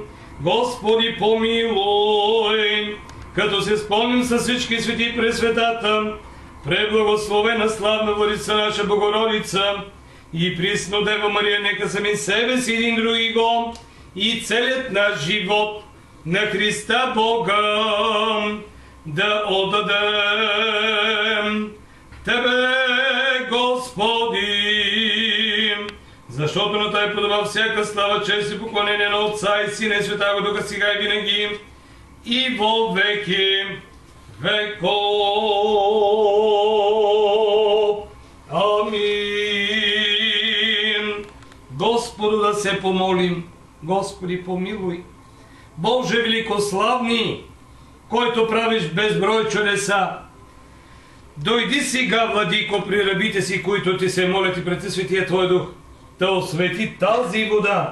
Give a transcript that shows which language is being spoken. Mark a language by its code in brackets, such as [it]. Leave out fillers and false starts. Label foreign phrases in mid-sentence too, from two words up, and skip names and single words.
[bg] Господи помилуй, като се спомним с всички свети през светата, преблагословена славна Владица наша Богородица и присно Дева Мария, нека сами себе си един други го и целият наш живот на Христа Бога да отдадем. Тебе, Господи, защото на Той подава всяка слава, чест и поклонение на Отца и Сина и [cu] Святаго Духа, [bg] сега и винаги и [cu] во веки веков. [bg] Амин. Господу да се помолим. Господи помилуй. Боже великославни, който правиш безброй чудеса, дойди сега, Владико, при рабите си, които ти се молят и пред Светия Твой Дух, да освети тази вода